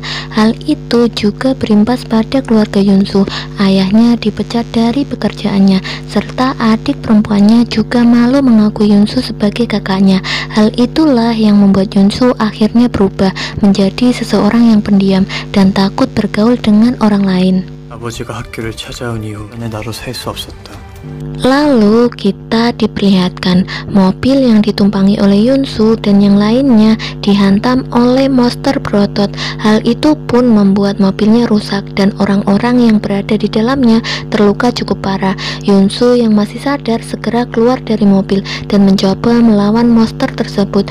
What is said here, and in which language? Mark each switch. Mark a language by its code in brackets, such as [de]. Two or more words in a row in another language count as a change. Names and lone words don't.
[id] Hal itu juga berimbas pada keluarga Yunsu. Ayahnya dipecat dari pekerjaannya, serta adik perempuannya juga malu mengakui Yunsu sebagai kakaknya. Hal itulah yang membuat Yunsu akhirnya berubah menjadi seseorang yang pendiam dan takut bergaul dengan orang lain. [ko] 아버지가 학교를 찾아온 이후에 나로 살 수 없었다. [id] Lalu kita diperlihatkan mobil yang ditumpangi oleh Yunsu dan yang lainnya dihantam oleh monster berotot. Hal itu pun membuat mobilnya rusak dan orang-orang yang berada di dalamnya terluka cukup parah. Yunsu yang masih sadar segera keluar dari mobil dan mencoba melawan monster tersebut.